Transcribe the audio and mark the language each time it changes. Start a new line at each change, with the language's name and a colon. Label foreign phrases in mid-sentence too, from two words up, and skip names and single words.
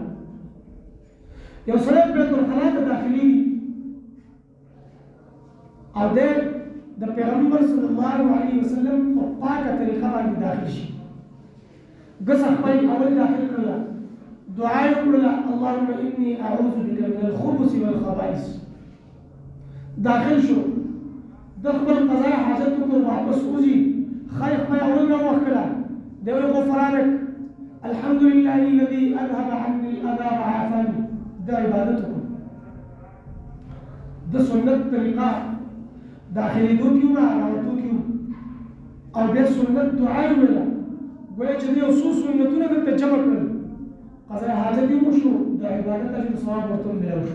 Pashto: یو سړی بیت الخلا ته داخلېږي او دی د پیغمبر صلی الله علیه وسلم په پاکه طریقه باندې داخل شي. ګسه خپل اول داخل کړله، دعا یې وکړله
Arabic: اللهم انی اعوذ بک من الخبث والخبائث.
Pashto: داخل شو، د خپل قضای حاجت وکړ، واپس وځي، خیر خپل اول راوښ کړه، دی وایي
Arabic: غفرانک الحمد لله الذي اذهب عني الاذى وعافاني.
Pashto: دا عبادت وکړو، د سنت طریقه داخلېدو کې وه، راوتو کې وه، او بیا سنت دعا یې ویله. گویا چې دوی یو څو سنتونه دلته جمع کړل، قضای حاجت یې وشو، د عبادت اجر ثواب ورته میلاو شو.